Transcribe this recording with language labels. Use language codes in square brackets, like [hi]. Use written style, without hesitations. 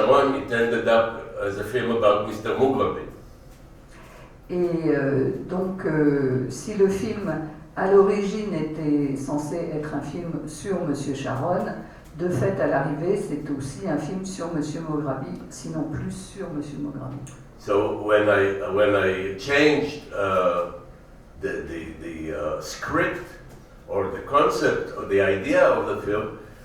[en] Sharon, it ended up as a film about Mr. Mograbi. [fr] Et donc, si le film, à l'origine, était censé être un film sur M. Sharon, de fait, à l'arrivée, c'est aussi un film sur M. Mograbi, sinon plus sur M. Mograbi. [en] So when I changed the script or the concept or the idea of the film,